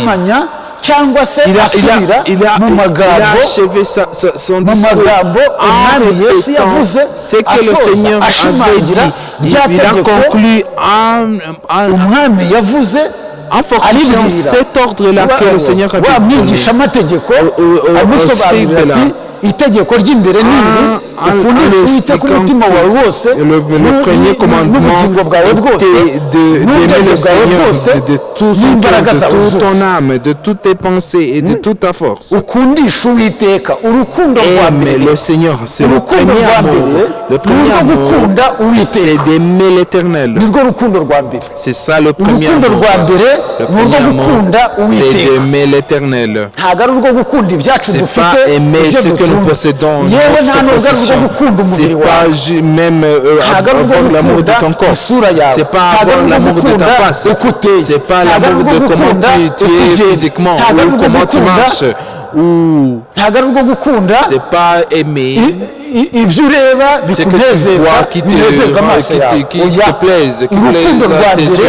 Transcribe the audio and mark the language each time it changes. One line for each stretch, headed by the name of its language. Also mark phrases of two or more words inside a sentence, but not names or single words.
French: Il a achevé son discours en répétant ce que le Seigneur avait dit. Il a conclu en fortifiant cet ordre-là que le Seigneur avait donné au scribe-là.
Kinyarwanda: itegeko ry'imbere ni iri ukundisha Uwiteka umutima wawe wose
French: le premier commandement d'aimer le Seigneur de tout son cœur, de toute ton âme, de toutes tes pensées et de toute ta force.
Kinyarwanda: Ukundisha Uwiteka urukundo rwa mbere
French: le Seigneur c'est le premier amour. Le premier amour c'est d'aimer l'Éternel.
Kinyarwanda: Nirwo rukundo rwa mbere.
French: C'est ça le premier amour. Le premier amour c'est d'aimer l'Éternel.
Kinyarwanda: Ntago ari urwo gukunda ibyacu dufite.
French: C'est pas aimer ce que nous possédons, notre possession. C'est pas même avoir l'amour de ton corps. C'est pas avoir l'amour de ta face. C'est pas l'amour de comment tu es physiquement ou comment tu marches. Ou c'est pas aimer ce que tu vois qui te plaise, qui plaise à tes yeux.